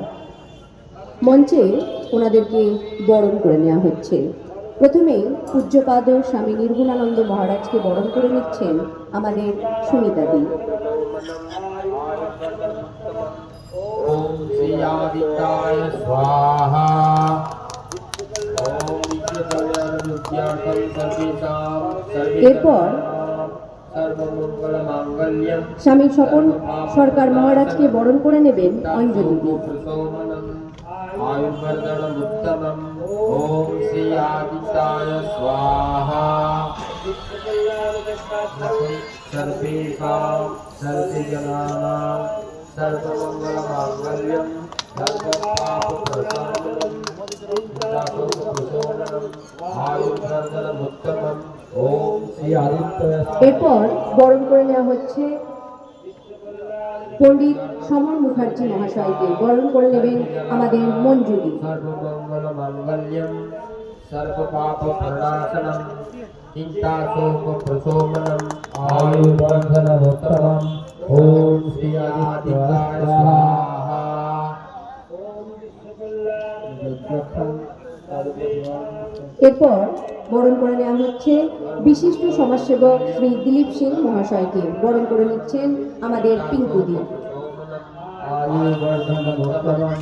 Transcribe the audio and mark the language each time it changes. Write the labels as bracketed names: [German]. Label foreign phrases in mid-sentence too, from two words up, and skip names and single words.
[Bangla] মঞ্চে ওনাদেরকে বরণ করে নেওয়া হচ্ছে। প্রথমেই পূজ্যপাদ স্বামী নির্গুণানন্দ মহারাজকে বরণ করে নিচ্ছেন আমাদের সুনিতাদি। [Sanskrit] ओम श्री आदित्याय स्वाहा। ओम [Bangla] এরপর [Sanskrit] सर्वमंगलमांगल्यं [Bangla] স্বামী স্বপন সরকার মহারাজকে বরণ করে নেবেন অঞ্জলি দিয়ে। [Sanskrit] आयुर्वर्धनम् उत्तमम्। ओम श्री आदित्याय स्वाहा। सर्वेषां सर्वजनानां सर्वमंगलमांगल्यं सर्वपापप्रशमनम् आयुर्वर्धनम् उत्तमम्। ओम श्री आदित्याय। [Bangla] এরপর বরণ করে নেওয়া হচ্ছে পণ্ডিত সমর মুখার্জি মহাশয়কে। বরণ করে নেবেন আমাদের মঞ্জুরি। [Sanskrit] सर्वमंगलमांगल्यं सर्वपापप्रणाशनम् चिन्ताशोकप्रशमनम् आयुर्वर्धनमुत्तमम्। ओम श्री आदित्याय स्वाहा। [Bangla] এরপর বরণ করে নেওয়া হচ্ছে বিশিষ্ট সমাজসেবক শ্রী দিলীপ সিং মহাশয়কে। বরণ করে নিচ্ছেন আমাদের পিঙ্কুদি। [Sanskrit] आयुर्वर्धनमुत्तमम्।